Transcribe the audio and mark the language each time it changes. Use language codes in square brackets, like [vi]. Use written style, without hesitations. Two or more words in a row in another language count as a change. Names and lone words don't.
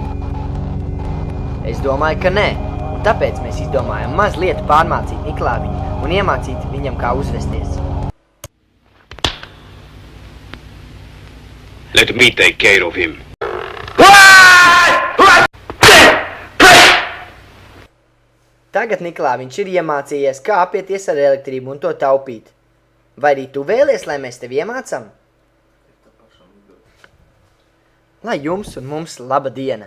[lv] Es domāju, ka nē, un tāpēc mēs izdomājam mazliet pārmācīt Niklāviņu un iemācīt viņam, kā uzvesties. [en] Let me take care of him. [lv] Tagad Niklāviņš ir iemācījies, kā apieties ar elektrību un to taupīt. Vai arī tu vēlies, lai mēs tevi iemācam? Lai jums un mums laba diena.